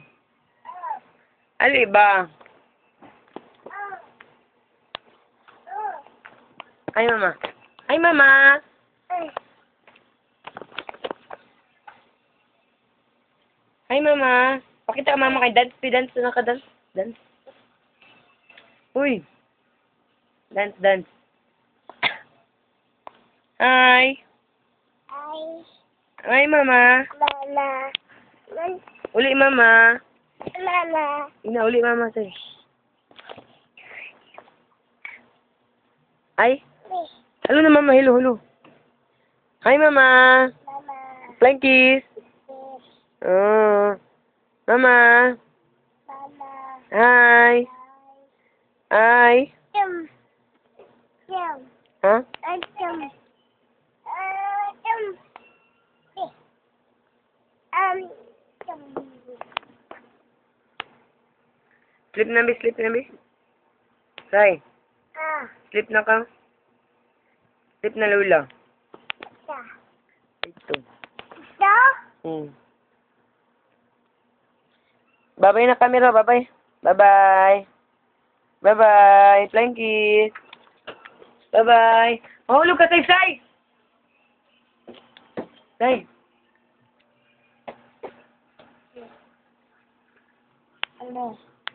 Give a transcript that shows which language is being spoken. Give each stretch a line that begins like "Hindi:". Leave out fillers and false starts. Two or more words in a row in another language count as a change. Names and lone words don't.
Cebuano: Ali ba? Ay, Mama.
English: Hi, Mama. Hi, Mama.
Cebuano: Pakita ka, Mama, kay dance. Dance na ka, dance. Dance. Uy.
English: Dance. Hi. Hi, Mama.
Cebuano: Uli, Mama. Ina, uli, Mama, say. Ay. Hello na, Mama. Hello.
English: Hi, Mama. Flying kiss. Mama. Hi. Hi.
Cebuano: Huh? Sleep na, be. Say. Sleep na ka. Sleep na, Lola. Ito. Bye-bye na camera. Bye-bye.
English: Bye-bye. Flying kiss. Bye-bye.
Cebuano: Mahulog ka, Say. Say. Ano?